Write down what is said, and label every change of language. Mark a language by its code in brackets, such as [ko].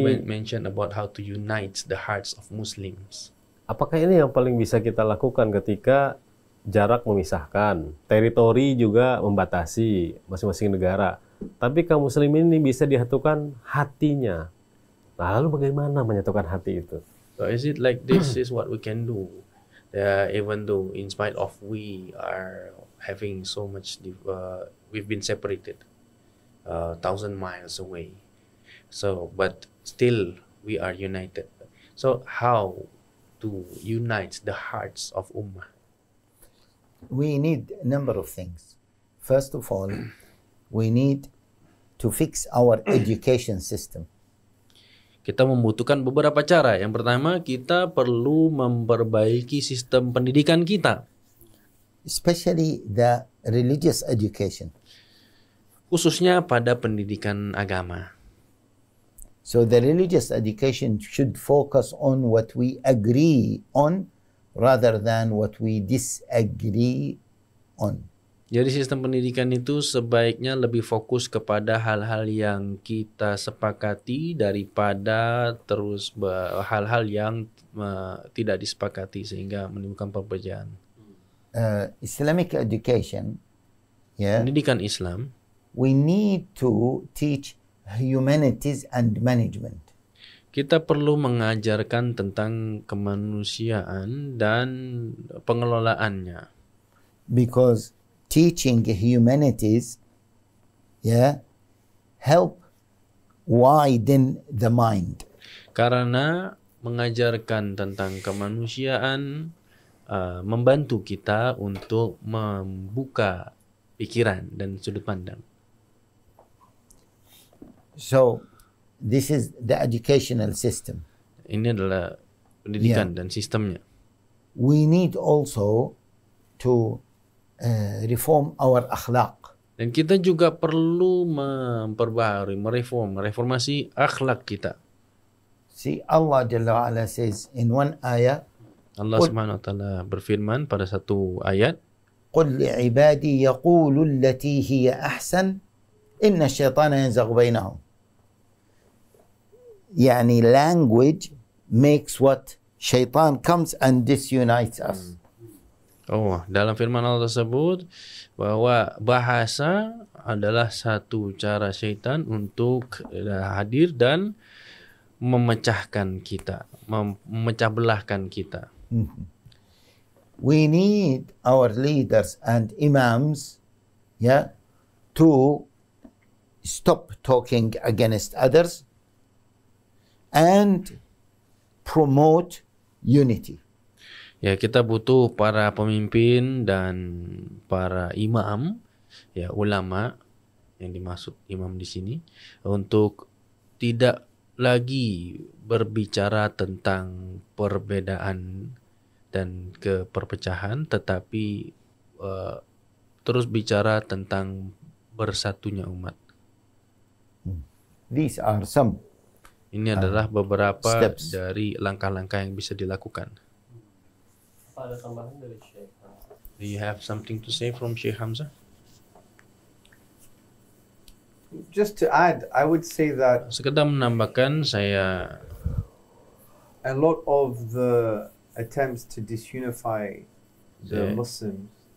[en] we mention about how to unite the hearts of Muslims? [id] Apakah ini yang paling bisa kita lakukan ketika jarak memisahkan, teritori juga membatasi masing-masing negara, tapi kaum muslimin ini bisa disatukan hatinya. Nah, lalu bagaimana menyatukan hati itu? [en] So is it like this is what we can do? Even though in spite of we are having so much, we've been separated 1,000 miles away. So, but still we are united. So how to unite the hearts of Ummah? We need a number of things. First of all, we need to fix our education system. [id] Kita membutuhkan beberapa cara. Yang pertama, kita perlu memperbaiki sistem pendidikan kita. [en] Especially the religious education. [id] khususnya pada pendidikan agama. [en] So the religious education should focus on what we agree on rather than what we disagree on. [id] Jadi sistem pendidikan itu sebaiknya lebih fokus kepada hal-hal yang kita sepakati daripada terus hal-hal yang tidak disepakati sehingga menimbulkan perbedaan. [en] Islamic education, [id] Pendidikan Islam, [en] we need to teach humanities and management. [id] kita perlu mengajarkan tentang kemanusiaan dan pengelolaannya. [en] Because teaching humanities help widen the mind. [id] Karena mengajarkan tentang kemanusiaan membantu kita untuk membuka pikiran dan sudut pandang. [en] So this is the educational system. [id] Ini adalah pendidikan dan sistemnya. [en] We need also to reform our akhlaq. [id] Dan kita juga perlu memperbaharui, mereformasi akhlak kita. [en] See, Allah Jalla wa Ala says in one ayah, [id] Allah Subhanahu wa taala berfirman pada satu ayat, [ar] قل لعبادي يقولوا التي هي أحسن إن الشيطان ينزغ بينهم. يعني [en] language makes what shaitan comes and disunites us. [id] Dalam firman Allah tersebut bahwa bahasa adalah satu cara syaitan untuk hadir dan memecahkan kita, memecah belahkan kita. [en] We need our leaders and imams to stop talking against others and promote unity. [id] Ya, kita butuh para pemimpin dan para imam, ya ulama yang dimaksud imam di sini, untuk tidak lagi berbicara tentang perbedaan dan keperpecahan, tetapi terus bicara tentang bersatunya umat. [en] These are some. [id] Ini adalah beberapa [en] steps [id] dari langkah-langkah yang bisa dilakukan. Ada tambahan dari Syekh. [en] Do you have something to say from Syekh Hamzah? Just to add, I would say that [id] Sekedar menambahkan, saya [en] a lot of the attempts to disunify the Muslims,